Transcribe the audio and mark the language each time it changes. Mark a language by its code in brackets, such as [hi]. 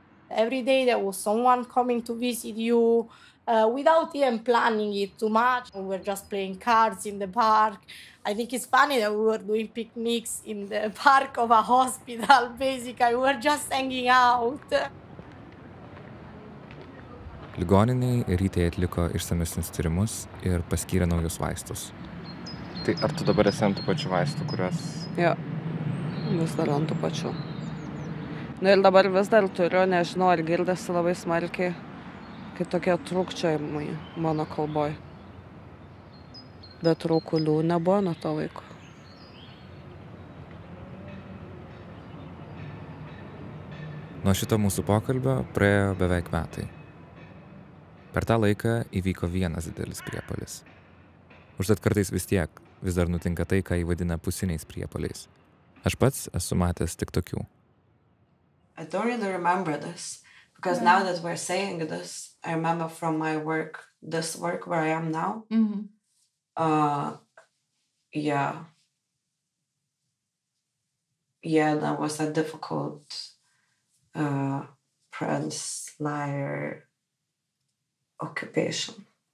[en] Every day there was someone coming to visit you without even planning it too much. We were just playing cards in the park. I think it's funny that we were doing picnics in the park of a hospital, basically. We were just hanging out. [lt] Ligoniniai Rytė atliko išsamesnius tyrimus ir paskyrė naujus vaistus. Tai ar tu dabar esi ant tų pačių vaistų, kuriuos... Jo, vis dar ant tų pačių. Ir dabar vis dar turiu, nežinau, ar girdėsi labai smarkiai, kai tokie trūkčiojimai mano kalboj. Bet trūkulių nebuvo nuo to laiko. Nuo šito mūsų pokalbio praėjo beveik metai. Per tą laiką įvyko vienas didelis priepuolis. Užtat kartais vis dar nutinka tai, ką įvadina pusiniais priepuoliais. Aš pats esu matęs tik tokių. [en] I don't really remember this, because now that we're saying this, I remember from my work, this work where I am now. Mhm. Yeah, that was a difficult Prince liar occupation.